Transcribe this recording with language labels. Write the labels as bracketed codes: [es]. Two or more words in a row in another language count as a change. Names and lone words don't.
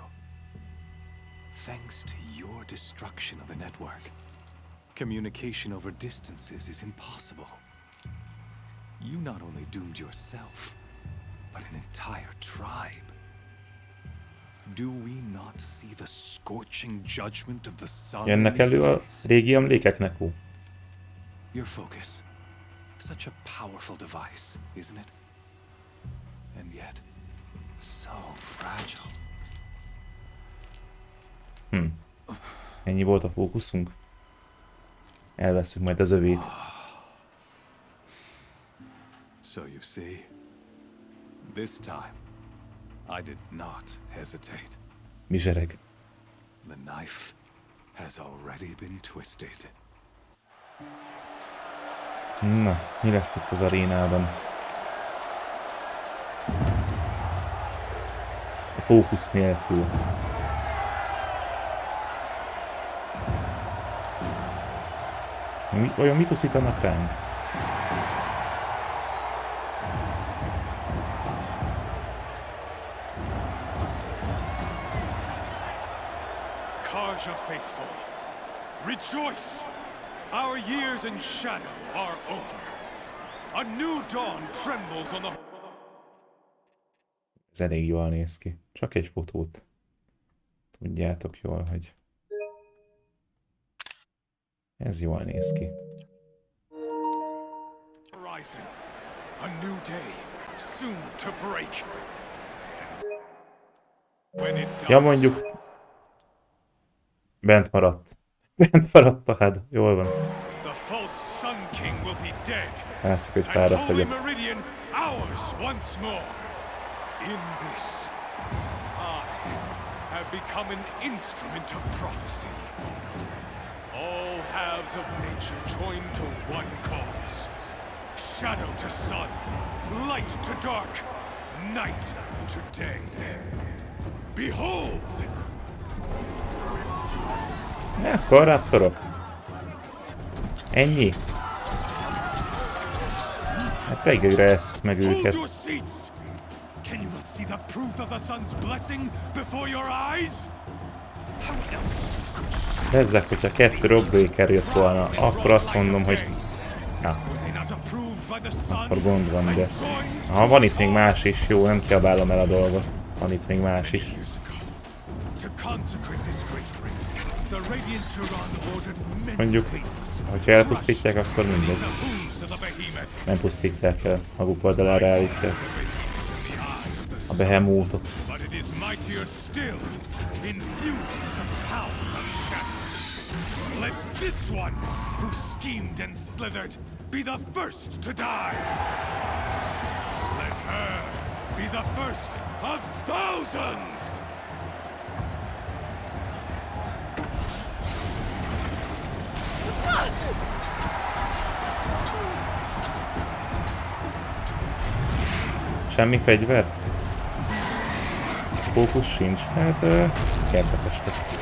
[en] Thanks to your destruction of the network, communication over distances is impossible. You not only doomed yourself, but an entire tribe. Do we not see the scorching judgment of the sun? [hu] Jönnek elő a régi emlékek, Neko? [en] Your focus. Such a powerful device, isn't it? And yet, so fragile. [hu] Ennyi volt a fókuszunk? Elveszünk majd az övét. [en] So you see, this time, I did not hesitate. Mizsereg. The knife has already been twisted. [hu] Na, mi lesz itt az arénában? A fókusz nélkül. Olyan mit uszítanak ránk? [en] Karja faithful, rejoice! Our years in shadow are over. A new dawn trembles on the... [hu] Ez elég jól néz ki. Csak egy fotót. Tudjátok jól, hogy... Ez jól néz ki. [en] Horizon. A new day, soon to break. When it does... [hu] Ja, mondjuk... Bent maradt. Bent maradt a had. Jól van. [en] The false Sun King will be dead. [hu] Látszik, hogy fáradt vagyok. [en] Meridian ours once more. In this, I have become an instrument of prophecy. All halves of nature join to one cause. Shadow to sun, light to dark, night to day. Behold! [hu] Akkor raptorok. Ennyi. Hát reggelre esszük meg őket. [en] Can you not see the proof of the sun's blessing before your eyes? How else? [hu] Bezzek, hogyha 2 rockbreaker jött volna, akkor azt mondom, hogy... Na. Akkor gond van, de... Ha van itt még más is, jó, nem kiabálom el a dolgot. Van itt még más is. Mondjuk, hogyha elpusztítják, akkor mindegy. Nem pusztítják el, maguk oldalára állítják a behemótot. [en] Let this one, who schemed and slithered, be the first to die. Let her be the first of thousands! [hu] Semmi fegyver? Fókusz sincs. Hát érdekes lesz.